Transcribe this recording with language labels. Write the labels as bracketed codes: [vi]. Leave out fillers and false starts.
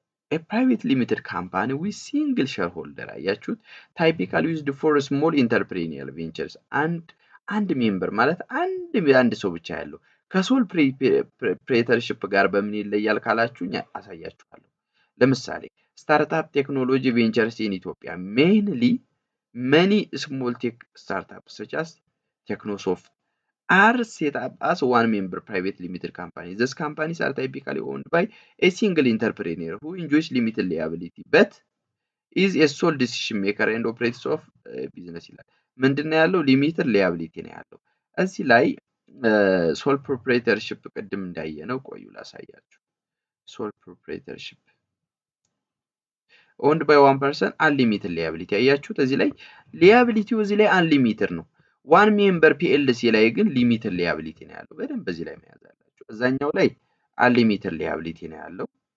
[en] a private limited company with single shareholder። [am] አያችሁት፣ [en] typically used for small entrepreneurial ventures። [am] አንድ ሜምበር ማለት አንድ ሰው ብቻ ያለው ከሶል ፕሬተርሺፕ ጋር በምን ይለያል ካላችሁኝ አሳያችኋለሁ። ለምሳሌ ስታርታፕ ቴክኖሎጂ ቬንቸርስ ኢን ኢትዮጵያ [en] many small tech startups such as Technosoft are set up as one member private limited company. These companies are typically owned by a single entrepreneur who enjoys limited liability but is a sole decision maker and operates of business [am] ይላል። ምንድነው ያለው? ሊሚትድ ሊያቢሊቲ ነው ያለው። እዚህ ላይ ሶል ፕሮፕራይተርሺፕ ቅድም እንዳየነው ቆዩ ላሳያችሁ። ሶል ፕሮፕራይተርሺፕ [en] owned by one person unlimited liability። [am] አያችሁት፣ እዚህ ላይ ሊያቢሊቲው እዚህ ላይ unlimited ነው። ዋን ሜምበር ፒኤልሲ ላይ ግን ሊሚትድ ሊያቢሊቲ ነው ያለው። በደንብ በዚህ ላይ መያዝ አላችሁ። እዛኛው ላይ [en] unlimited liability [am] ነው ያለው።